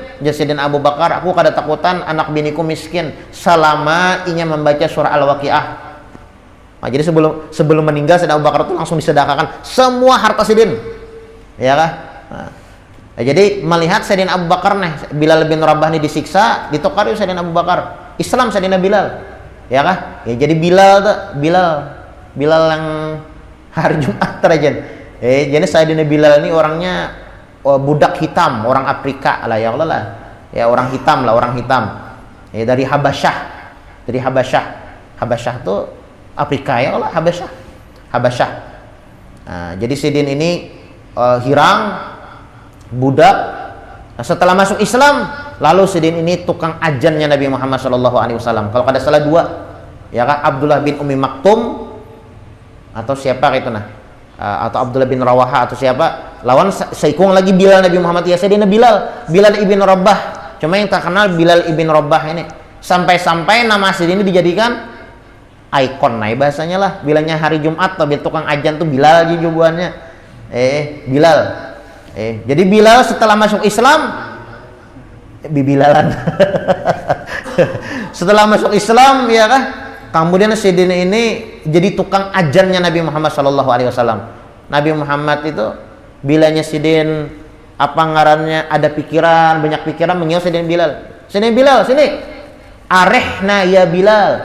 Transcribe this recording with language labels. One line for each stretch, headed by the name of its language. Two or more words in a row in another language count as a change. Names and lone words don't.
Banjar: Jadi Abu Bakar, "Aku kada takutan anak biniku miskin selama inya membaca surah Al-Waqiah." Jadi sebelum meninggal Sayyidina Abu Bakar itu langsung disedekahkan semua harta Sidin. Ya kah? Jadi melihat Sayyidina Abu Bakar nih, Bilal bin Rabah ini disiksa, ditokari Sayyidina Abu Bakar. Islam Sayyidina Bilal. Ya kah? Ya jadi Bilal yang hari Jumat terajan. Jadi Sayyidina Bilal ini orangnya budak hitam, orang Afrika lah ya Allah lah. Ya orang hitam. Dari Habasyah. Habasyah tuh Afrika ya Allah, Habasyah. Jadi Sidin ini hirang budak. Setelah masuk Islam, lalu Sidin ini tukang ajannya Nabi Muhammad SAW. Kalau kada salah dua, ya kan, Abdullah bin Umi Maktum atau siapa itu atau Abdullah bin Rawaha atau siapa. Lawan seikung lagi Bilal Nabi Muhammad ya Sayyidina Bilal ibn Rabah. Cuma yang terkenal Bilal ibn Rabah ini. Sampai-sampai nama Sidin ini dijadikan ikon bahasanya lah. Bilangnya hari Jumat atau tukang ajan tuh Bilal aja jawabannya. Bilal. Jadi Bilal setelah masuk Islam bibilalan. Setelah masuk Islam ya kah, kemudian Sidin ini jadi tukang ajannya Nabi Muhammad SAW. Nabi Muhammad itu bilanya Sidin apa ngarannya ada pikiran, banyak pikiran mengiau Sidin Bilal. Sidin Bilal sini.
Arabic: أرحنا يا بلال.